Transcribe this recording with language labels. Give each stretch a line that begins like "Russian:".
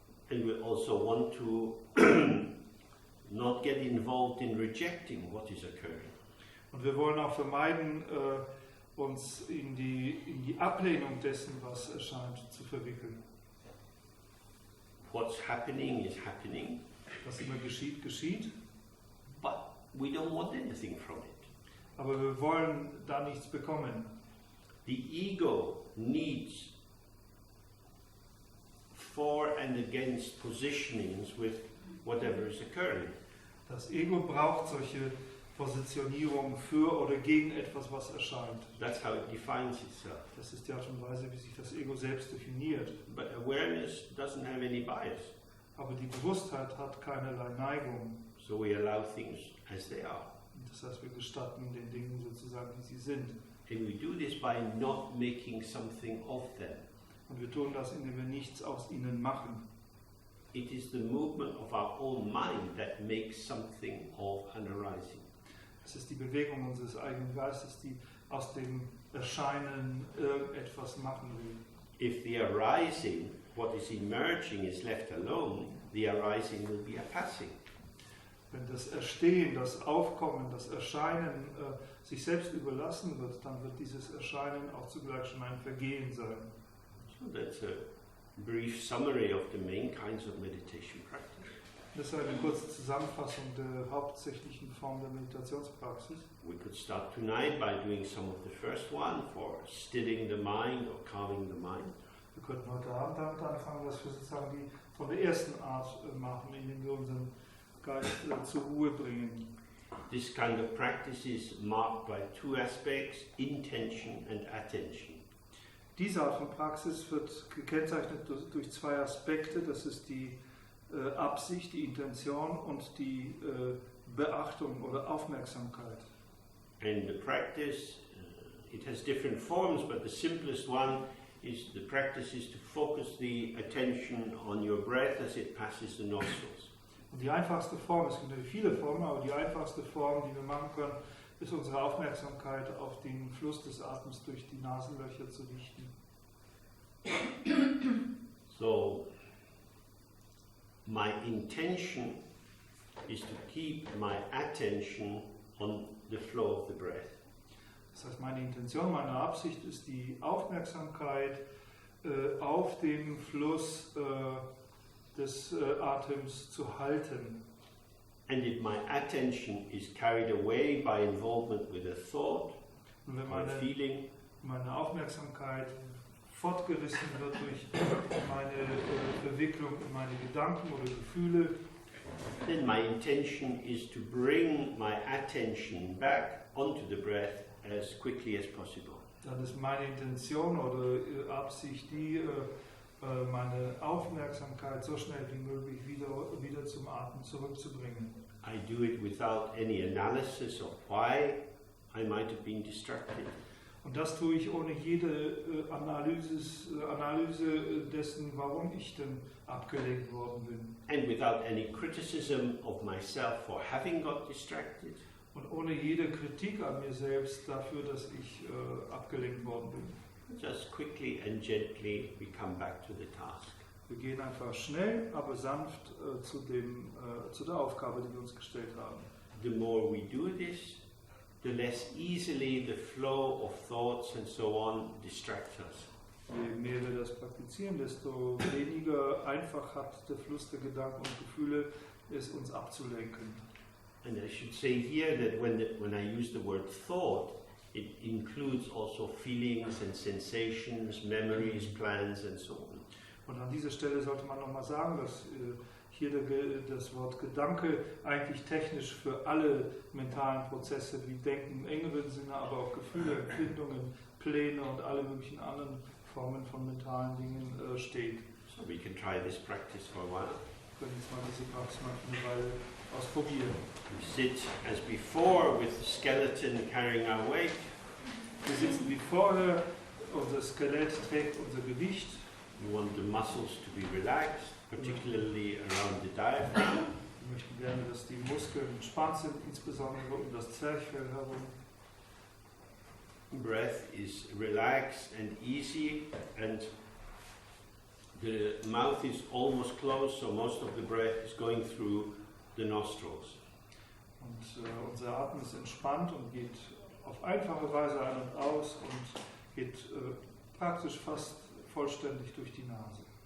English: And we also want to not get involved in rejecting what is occurring.
German: Und wir wollen auch vermeiden, uns in die Ablehnung dessen, was erscheint, zu verwickeln.
English: What's happening is happening,
German: Was immer geschieht, geschieht.
English: but we don't want anything from it.
German: Aber wir wollen da nichts bekommen.
English: The ego needs for and against positionings with whatever is occurring.
German: Das Ego braucht solche Positionierungen für oder gegen etwas, was erscheint.
English: That's how it defines itself.
German: Das ist die Art und Weise, wie sich das Ego selbst definiert.
English: But awareness doesn't have any bias,
German: Aber die Bewusstheit hat keinerlei Neigung.
English: so we allow things as they are.
German: Das heißt, wir gestatten den Dingen sozusagen, wie sie sind.
English: And we do this by not making something of them.
German: Und wir tun das, indem wir nichts aus ihnen machen.
English: it is the movement of our own mind that makes something of an arising.
German: Es ist die Bewegung unseres eigenen Geistes, die aus dem Erscheinen irgendetwas machen will.
English: If the arising, what is emerging, is left alone, the arising will be a passing.
German: Wenn das Erstehen, das Aufkommen, das Erscheinen sich selbst überlassen wird, dann wird dieses Erscheinen auch zugleich schon ein Vergehen sein.
English: So that's a brief summary of the main kinds of meditation practice.
German: Das ist eine kurze Zusammenfassung der hauptsächlichen Form der Meditationspraxis.
English: We could start tonight by doing some of the first one for stilling the mind or calming the mind.
German: Wir könnten heute Abend damit anfangen, dass wir sozusagen die von der ersten Art machen, indem wir unseren Geist zur Ruhe bringen.
English: This kind of practice is marked by two aspects, intention and attention.
German: Diese Art von Praxis wird gekennzeichnet durch zwei Aspekte. Das ist die Absicht, die Intention und die Beachtung oder Aufmerksamkeit.
English: And the practice, it has different forms, but the simplest one is the practice is to focus the attention on your breath as it passes the nostrils.
German: Und die einfachste Form, es gibt natürlich viele Formen, aber die einfachste Form, die wir machen können, ist unsere Aufmerksamkeit auf den Fluss des Atems durch die Nasenlöcher zu richten.
English: So, my intention is to keep my attention on the flow of the breath.
German: Das heißt, meine Intention, meine Absicht ist die Aufmerksamkeit auf dem Fluss des Atems zu halten.
English: And if my attention is carried away by involvement with a thought
German: Und wenn
English: or a feeling,
German: meine Aufmerksamkeit fortgerissen wird durch meine Verwicklung in meine Gedanken oder Gefühle,
English: then my intention is to bring my attention back onto the breath as quickly as possible.
German: dann ist meine Intention oder Absicht die, meine Aufmerksamkeit so schnell wie möglich wieder zum Atmen zurückzubringen.
English: I do it without any analysis of why I might have been distracted.
German: Und das tue ich ohne jede Analyse dessen, warum ich denn abgelenkt worden bin.
English: And without any criticism of myself for having got distracted.
German: Und ohne jede Kritik an mir selbst dafür, dass ich abgelenkt worden bin.
English: Just quickly and gently we come back to the task.
German: Wir gehen einfach schnell, aber sanft zu der Aufgabe, die wir uns gestellt haben.
English: The more we do this, the less easily the flow of thoughts and so on distracts us.
German: Je mehr wir das praktizieren, desto weniger einfach hat der Fluss der Gedanken und Gefühle, es uns abzulenken.
English: And I should say here that when I use the word thought, it includes also feelings and sensations, memories, plans and so on.
German: Und an dieser Stelle sollte man nochmal sagen, dass hier das Wort Gedanke eigentlich technisch für alle mentalen Prozesse wie Denken im engeren Sinne, aber auch Gefühle, Empfindungen, Pläne und alle möglichen anderen Formen von mentalen Dingen steht.
English: So we can try this practice for a while.
German: Wir können jetzt mal diese Praxis mal eine Weile ausprobieren.
English: We sit as before with the skeleton carrying our weight.
German: Wir sitzen wie vorher, unser Skelett trägt unser Gewicht.
English: We want the muscles to be relaxed, particularly around the diaphragm.
German: Wir möchten gerne, dass die Muskeln entspannt sind, insbesondere um das Zwerchfell herum.
English: Breath is relaxed and easy, and the mouth is almost closed, so most of the breath is going through the nostrils.
German: Und unser Atem ist entspannt und geht auf einfache Weise ein und aus und geht praktisch fast vollständig durch die Nase.